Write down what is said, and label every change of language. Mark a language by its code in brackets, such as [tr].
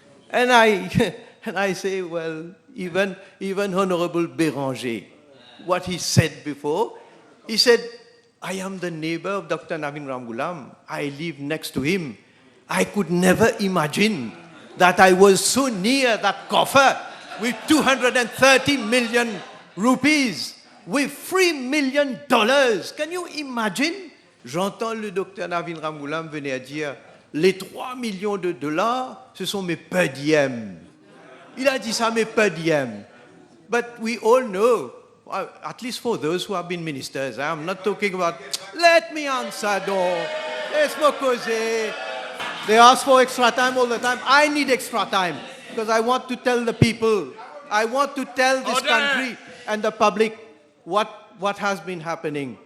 [en] And I say, well, even Honorable Béranger, what he said before, he said, I am the neighbor of Dr. Navin Ramgoolam. I live next to him. I could never imagine that I was so near that coffer with 230 million rupees, with $3 million. Can you imagine? [fr] J'entends le docteur Navin Ramgoolam venir à dire, les 3 millions de dollars, ce sont mes per diem. Il a dit ça, mes per diem. [en] But we all know, at least for those who have been ministers, I'm not talking about, let me answer, [fr] laisse-moi causer. [en] They ask for extra time all the time. I need extra time because I want to tell the people, I want to tell this country and the public what has been happening.